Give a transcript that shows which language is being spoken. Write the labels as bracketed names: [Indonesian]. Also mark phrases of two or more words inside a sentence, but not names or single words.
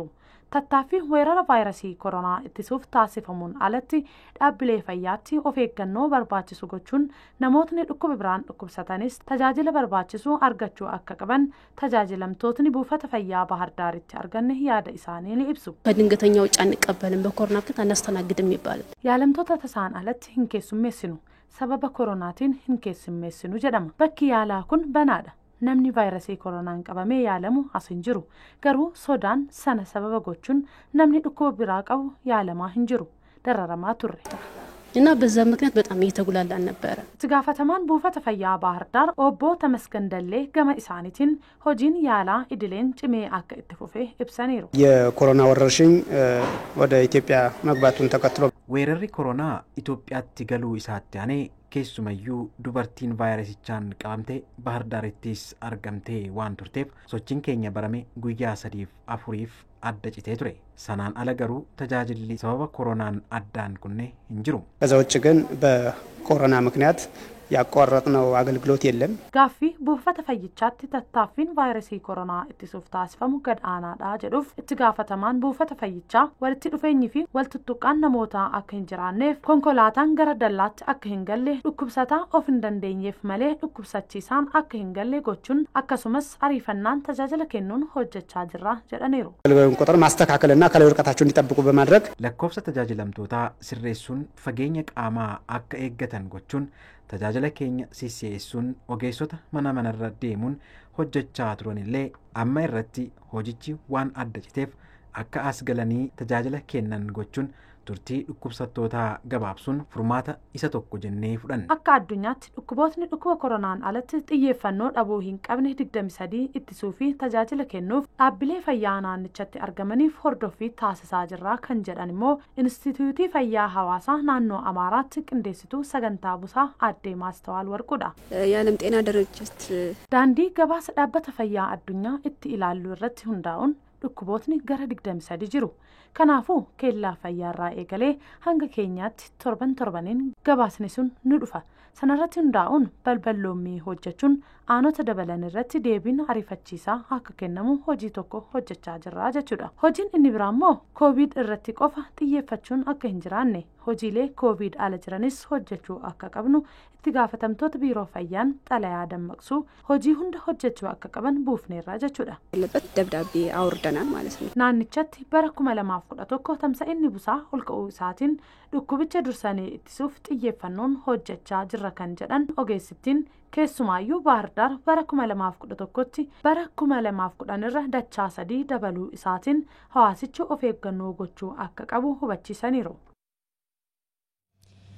[Oromo] tattaaffii weerara vaayirasii koronaa ittisuuf taasifamuun alatti dhaabbilee fayyaatti of eeggannoo barbaachisu gochuun namootni dhukkuba biraan dhukkubsatanis tajaajila barbaachisu argachuu akka qaban tajaajilamtootni buufata fayyaa Bahar Daaritti arganne yaada isaanii ni ibsu. [Amharic] ከድንገተኛ ውጭ አንቀበልም በኮሮና ምክንያት አናስተናግድም ይባላል። [Oromo] yaalamtoota tasaan alatti hin keessummeessinu sababa koronaatiin hin keessummeessinu jedhama. bakki yaalaa kun banaadha. namni vaayirasii koronaan qabamee yaalamu as hin jiru. garuu sodaan sana sababa gochuun namni dhukkuba biraa qabu yaalamaa hin jiru. dararamaa turre. [Amharic] እና በዛ ምክንያት በጣም እየተጉላላን ነበረ። [Oromo] ትጋፈተማን buufata fayyaa Bahar Daar obbo Tamasgan Dallee gama isaaniitiin hojiin yaalaa idileen cimee akka itti fufee ibsaniiru. [Amharic] የኮሮና ወረርሽኝ ወደ ኢትዮጵያ መግባቱን ተከትሎ [Oromo] weerarri koronaa Itoophiyaatti galuu isaatti aanee keessumayyuu dubartiin vaayirasichaan qabamtee Bahar Daarittis argamtee waan turteef sochiin keenya barame guyyaa 3-4 adda citee ture. sanaan ala garuu tajaajilli sababa koronaan addaan kunne hin jiru. [Amharic] ከዛ ውጭ ግን በኮሮና ምክንያት ያቋረጥነው አገልግሎት የለም። [Oromo] gaaffii buufata fayyichaatti tattaaffiin vaayirasii koronaa ittisuuf taasifamu gad aanaadha jedhuuf itti gaafatamaan buufata fayyichaa walitti dhufeenyi fi waltuttuqqaan namootaa akka hin jiraanneef konkolaataan gara dallaatti akka hin galle dhukkubsataa of hin dandeenyeef malee dhukkubsachiisaan akka hin galle gochuun akkasumas ariifannaan tajaajila kennuun hojjechaa jirra jedhaniiru. [Amharic] ቁጥር ማስተካከልና ከላይ ርቀታቸውን እንዲጠብቁ በማድረግ [Oromo] lakkoofsa tajaajilamtootaa sirreessuun fageenya qaamaa akka eeggatan gochuun tajaajila keenya sisseessuun ogeessota manarra deemuun hojjechaa turanillee amma irratti hojichi waan adda citeef akka as galanii tajaajila kennan gochuun turtii dhukkubsattootaa gabaabsuun furmaata isa tokko jennee fudhanne. akka addunyaatti dhukkubootni dhukkuba koronaan alatti xiyyeeffannoo dhabuu hin qabne 23 ittisuu fi tajaajila kennuuf dhaabbilee fayyaa naannichatti argamaniif hordoffii taasisaa jirra kan jedhan immoo Inistituutii Fayyaa Hawaasaa naannoo Amaaraatti qindeessituu sagantaa busaa addee Maastawaal Warquudha. [Amharic] የዓለም ጤና ድርጅት [Oromo] daandii gabaasa dhaabbata fayyaa addunyaa itti ilaallu irratti hundaa'uun dhukkubootni gara 23 jiru. kanaafuu keellaa fayyaarraa eegalee hanga keenyaatti torbaniin gabaasni sun ni dhufa. sanarratti hundaa'uun balballoommii hojjechuun aanota dabalan irratti deebiin ariifachiisaa akka kennamu hojii tokko hojjechaa jirra jechuudha. hojiin inni biraa immoo koovid irratti qofa xiyyeeffachuun akka hin jiraanne hojiilee koovid ala jiranis hojjechuu akka qabnu itti gaafatamtoota biiroo fayyaan xalayaa dammaqsuu hojii hunda hojjechuu akka qaban buufneerra jechuudha. [Amharic] ያለበት ደብዳቤ አውርደናል ማለት ነው። [Oromo] naannichatti bara 2011 tamsa'inni busaa ol ka'uu isaatiin dhukkubicha dursanii ittisuuf xiyyeeffannoon hojjechaa jirra kan jedhan ogeessittiin keessumaayyuu Bahar Daar bara 2011tti bara 2010 irra dachaa 3 dabaluu isaatiin hawaasichi of eeggannoo gochuu akka qabu hubachiisaniiru.